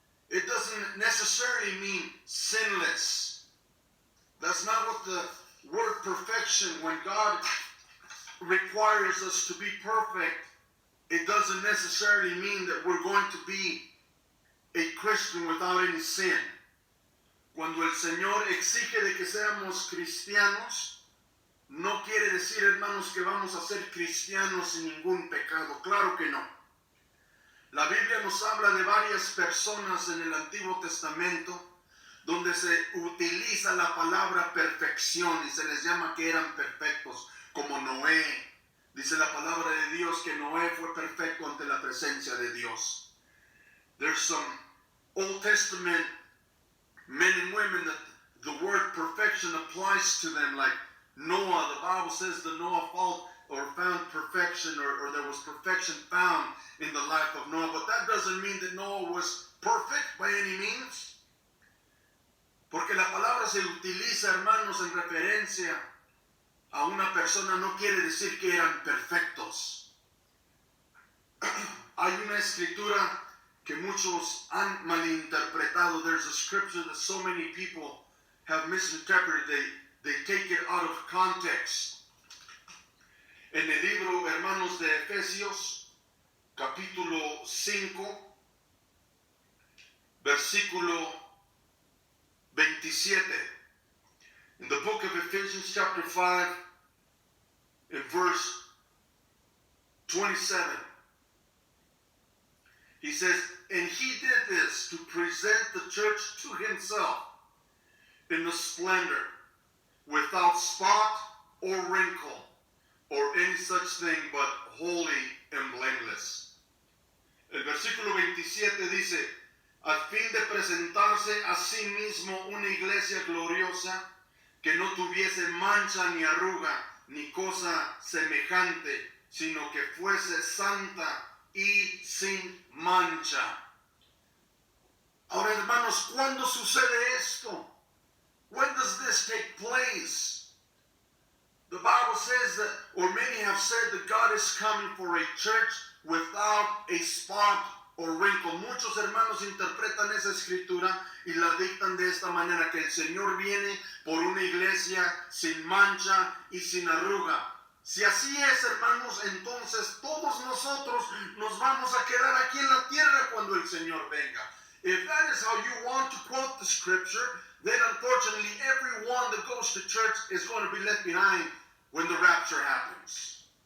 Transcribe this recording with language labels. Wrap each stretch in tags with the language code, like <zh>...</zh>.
<en>It doesn't necessarily mean sinless. That's not what the word perfection, when God requires us to be perfect, it doesn't necessarily mean that we're going to be a Christian without any sin.</en> <es>Cuando el Señor exige de que seamos cristianos, no quiere decir, hermanos, que vamos a ser cristianos sin ningún pecado. Claro que no. La Biblia nos habla de varias personas en el Antiguo Testamento donde se utiliza la palabra perfección y se les llama que eran perfectos, como Noé. Dice la palabra de Dios que Noé fue perfecto ante la presencia de Dios.</es> <en>There's some Old Testament men and women that the word perfection applies to them, like Noah. The Bible says that Noah found perfection, or there was perfection found in the life of Noah. But that doesn't mean that Noah was perfect by any means.</en> <es>Porque la palabra se utiliza, hermanos, en referencia a una persona, no quiere decir que eran perfectos. Hay una escritura que muchos han malinterpretado.</es> <en>There's a scripture that so many people have misinterpreted. They take it out of context.</en> <es>En el libro, hermanos, de Efesios, capítulo 5, versículo 27.</es> <en>In the book of Ephesians chapter 5, in verse 27, he says, and he did this to present the church to himself in the splendor, without spot or wrinkle, or any such thing, but holy and blameless.</en> <es>El versículo 27 dice, al fin de presentarse a sí mismo una iglesia gloriosa, que no tuviese mancha ni arruga, ni cosa semejante, sino que fuese santa y sin mancha. Ahora, hermanos, ¿cuándo sucede esto?</es> <en>When does this take place? The Bible says that, or many have said, that God is coming for a church without a spot or wrinkle.</en> <es>Muchos hermanos interpretan esa escritura y la dictan de esta manera, que el Señor viene por una iglesia sin mancha y sin arruga. Si así es, hermanos, entonces todos nosotros nos vamos a quedar aquí en la tierra cuando el Señor venga.</es> <en>If that is how you want to quote the scripture, then unfortunately everyone that goes to church is going to be left behind when the rapture happens.</en>